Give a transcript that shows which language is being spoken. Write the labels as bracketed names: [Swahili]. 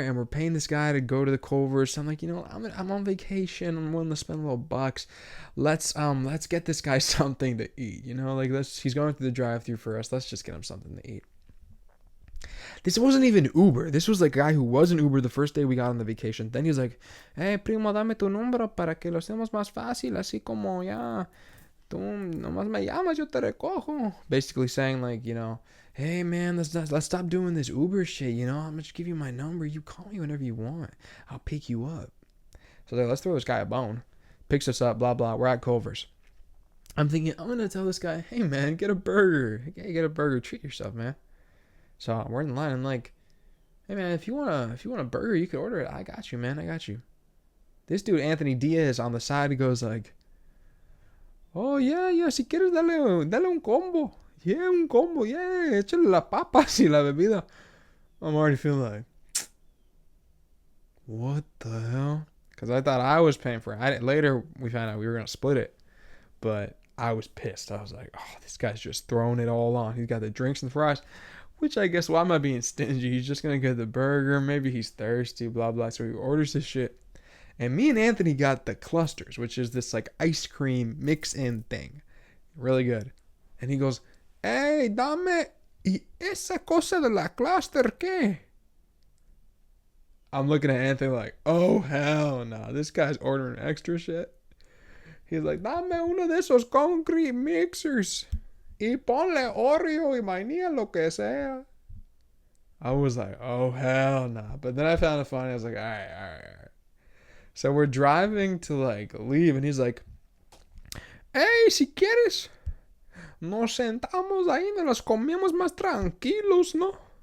[English] And we're paying this guy to go to the Culver's. So I'm like, I'm on vacation. I'm willing to spend a little bucks. Let's get this guy something to eat. He's going through the drive-thru for us. Let's just get him something to eat. This wasn't even Uber. This was like a guy who was in Uber the first day we got on the vacation. Then he was like, hey, [Spanish] primo, dame tu número para que lo hacemos más fácil. Así como ya, tú nomás me llamas, yo te recojo. [English] Basically saying like, hey, man, let's stop doing this Uber shit. I'm going to just give you my number. You call me whenever you want. I'll pick you up. So like, let's throw this guy a bone. Picks us up, blah, blah. We're at Culver's. I'm thinking, I'm going to tell this guy, hey, man, get a burger. Hey, get a burger. Treat yourself, man. So we're in line. I'm like, hey man, if you want a burger, you can order it. I got you, man. I got you. This dude Anthony Diaz on the side, he goes like, oh yeah, [Spanish] si quieres dale un combo. [English] Yeah, [Spanish] un combo. Yeah, échale la papas y la bebida. [English] I'm already feeling like, what the hell? Because I thought I was paying for it. Later we found out we were gonna split it, but I was pissed. I was like, oh, this guy's just throwing it all on. He's got the drinks and the fries. Which I guess, why am I being stingy? He's just going to get the burger. Maybe he's thirsty, blah, blah. So he orders this shit. And me and Anthony got the clusters, which is this like ice cream mix-in thing. Really good. And he goes, hey, [Spanish] dame y esa cosa de la cluster, ¿qué? [English] I'm looking at Anthony like, oh, hell no. This guy's ordering extra shit. He's like, [Spanish] dame uno de esos [English] concrete mixers. [Spanish] Y ponle Oreo y vainilla, lo que sea. [English] I was like, oh, hell no. But then I found it funny. I was like, all right. So we're driving to, like, leave. And he's like, hey, [Spanish] si quieres, nos sentamos ahí, nos las comemos más tranquilos, ¿no?